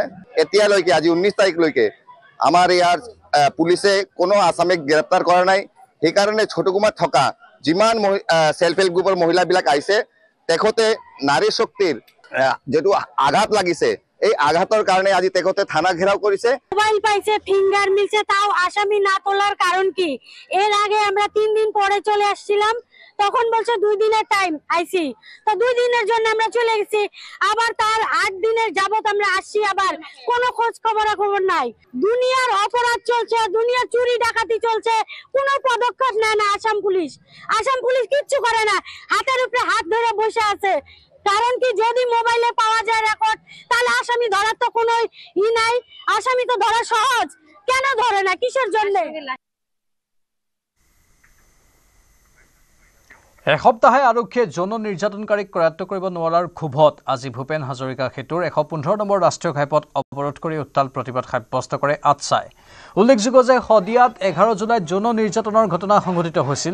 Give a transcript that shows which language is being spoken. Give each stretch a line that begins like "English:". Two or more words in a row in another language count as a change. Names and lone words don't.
Assamese: এতিয়ালৈকে আজি ১৯ তাৰিখলৈকে আমাৰ ইয়াৰ পুলিচে কোনো আসামীক গ্ৰেপ্তাৰ কৰা নাই। সেইকাৰণে ছোটগুমাত থকা যিমান
English: self help group
Assamese: মহিলাবিলাক আহিছে, তেখেতে নাৰী শক্তিৰ যেটো আঘাত লাগিছে, এই আঘাতৰ কাৰণে আজি তেখেতে থানা ঘেরাও করেছে।
Bangla: মোবাইল পাইছে, ফিঙ্গার মিলছে, তাও আসামি না তোলার কারণ কি? এর আগে আমরা 3 দিন পরে চলে আসছিলাম, তখন বলছে 2 দিনের টাইম আইছি, তো 2 দিনের জন্য আমরা চলে গেছি, আবার তার 8 দিনের যাবত আমরা আসছি, আবার কোনো খোঁজ খবর নাই। দুনিয়ার অপরাধ চলছে, দুনিয়ার চুরি ডাকাতি চলছে, কোনো পদক্ষেপ নেয় না আসাম পুলিশ কিচ্ছু করে না, হাতের উপরে হাত ধরে বসে আছে। কারণ কি, যদি মোবাইলে পাওয়া যায় রেকর্ড, তাহলে আসামি ধরার তো কোনো নাই, আসামি তো ধরা সহজ, কেন ধরে না, কিসের জন্য?
Assamese: এসপ্তাহে আৰক্ষীয়ে যৌন নিৰ্যাতনকাৰীক কৰায়ত্ব কৰিব নোৱাৰাৰ ক্ষোভত আজি ভূপেন হাজৰিকা সেতুৰ 115 নম্বৰ ৰাষ্ট্ৰীয় ঘাইপথ অৱৰোধ কৰি উত্তাল প্ৰতিবাদ সাব্যস্ত কৰে আটছাই। উল্লেখযোগ্য যে শদিয়াত 11 জুলাইত যৌন নিৰ্যাতনৰ ঘটনা সংঘটিত হৈছিল।